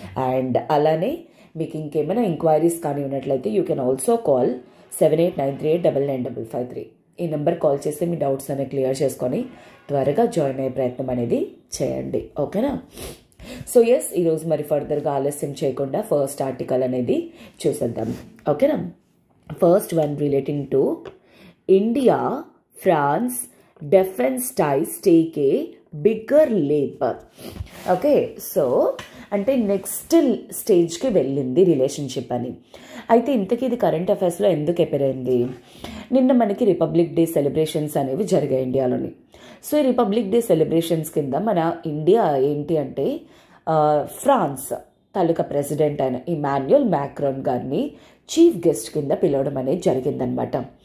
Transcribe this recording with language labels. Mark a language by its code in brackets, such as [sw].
[te] And అలానే మీకు ఇంకేమైనా ఎంక్వైరీస్ కానీ ఉన్నట్లయితే [en] you can also call [te] 7893899553. ఈ నెంబర్ కాల్ చేసి మీ డౌట్స్ అనేవి క్లియర్ చేసుకొని త్వరగా జాయిన్ అయ్యే ప్రయత్నం అనేది చేయండి. ఓకేనా? సో ఎస్, ఈరోజు మరి ఫర్దర్గా ఆలస్యం చేయకుండా ఫస్ట్ ఆర్టికల్ అనేది చూసేద్దాం. ఓకేనా? [en] First one relating to India, France defense ties take a bigger leap. [te] Okay, so అంటే నెక్స్ట్ స్టేజ్కి వెళ్ళింది రిలేషన్షిప్ అని. అయితే ఇంతకీ ఇది కరెంట్ అఫైర్స్లో ఎందుకు ఎపెరైంది? నిన్న మనకి రిపబ్లిక్ డే సెలబ్రేషన్స్ అనేవి జరిగాయి ఇండియాలోని. సో ఈ రిపబ్లిక్ డే సెలబ్రేషన్స్ కింద మన ఇండియా ఏంటి అంటే ఫ్రాన్స్ తాలూకా ప్రెసిడెంట్ అయిన ఇమాన్యుయల్ మ్యాక్రాన్ గారిని చీఫ్ గెస్ట్ కింద పిలవడం అనేది జరిగిందనమాట.